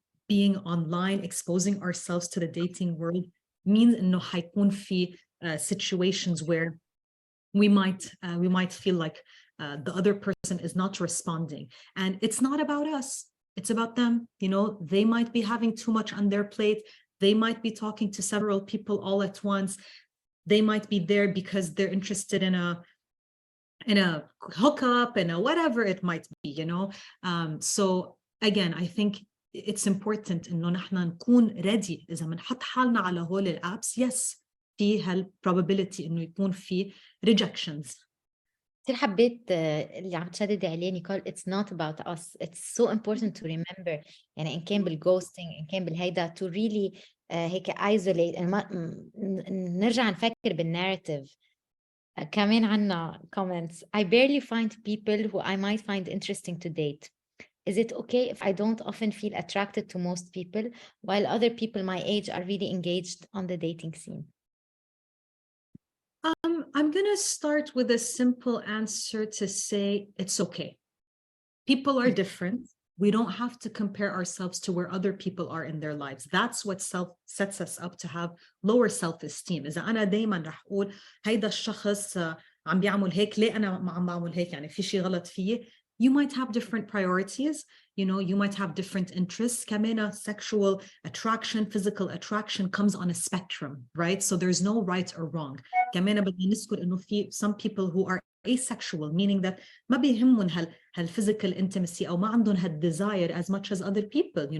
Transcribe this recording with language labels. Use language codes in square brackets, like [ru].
[en] Being online, exposing ourselves to the dating world means [ar] إنه حيكون في [en] situations where we might feel like the other person is not responding, and it's not about us, it's about them. They might be having too much on their plate. They might be talking to several people all at once. They might be there because they're interested in a hookup and a whatever it might be. So again, I think it's important [ar] إنه نحن نكون ready إذا بنحط حالنا على هول الابس. Yes, في هالprobability إنه يكون في rejections. كتير حبيت اللي عم تشددي عليه نيكول. [en] It's not about us. It's so important to remember. [ar] يعني إن كان بالghosting إن كان بالهيدا [en] to really [ar] هيك isolate. نرجع نفكر بالناريتيف. كمان عنا comments. [en] I barely find people who I might find interesting to date. Is it okay if I don't often feel attracted to most people while other people my age are really engaged on the dating scene? I'm going to start with a simple answer to say it's okay. People are different. We don't have to compare ourselves to where other people are in their lives. That's what sets us up to have lower self-esteem. [ar] إذا أنا دايما رح أقول هيدا الشخص عم بيعمل هيك، ليه أنا ما عم بعمل هيك، يعني في شيء غلط فيي. [en] You might have different priorities. You might have different interests. [ar] كمان [en] sexual attraction, physical attraction comes on a spectrum, right? So there's no right or wrong. [ar] كمان بدنا نذكر إنه في [en] some people who are asexual, meaning that [ar] ما بيهمهم هال [en] physical intimacy [ar] أو ما عندهم هال [en] desire as much as other people.